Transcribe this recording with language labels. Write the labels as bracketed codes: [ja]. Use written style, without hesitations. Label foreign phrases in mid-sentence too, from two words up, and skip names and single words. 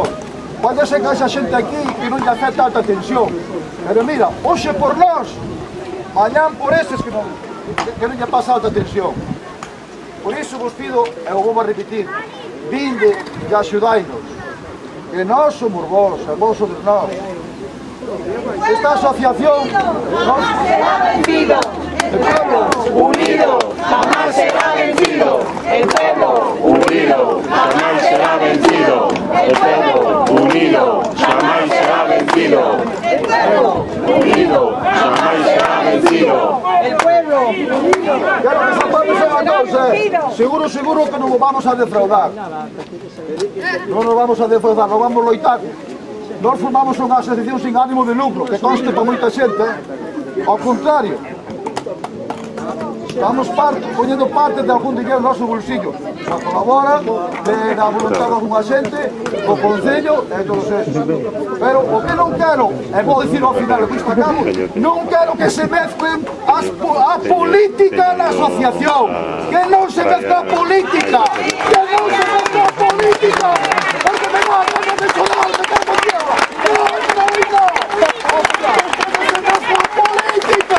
[gl] Pode ser que haxa xente aquí que non lle afecta alta tensión, pero mira, hoxe por nós, mañán por eses que non lle pasa alta tensión. Por iso vos pido, e o vou a repetir, vinde e axudainos, que nós somos vos, e vos somos nós. [es] Esta asociación no será vencido. El pueblo unido jamás será vencido. El pueblo unido jamás será vencido. El pueblo unido jamás será vencido. El pueblo unido jamás será vencido. El pueblo unido. [gl] Seguro que non vamos a defraudar. Non nos vamos a defraudar, non vamos a loitar. Nós formamos unha asociación [es] sin ánimo de lucro, [gl] que conste para moita xente, Ao contrario, [es] estamos poniendo parte de algún dinero [gl] no noso bolsillo. A colabora da voluntad de algunha xente, o Concello e todos esos. Pero o que non quero, e vou dicir ao final, que isto acabo, non quero que se mezclen a política na asociación. Que non se mezcla a política. Que non se mezcla a política. [es] Porque me matan, non me sonar, me cago en tierra. No, no, no. Hostia, no se mezcla a política.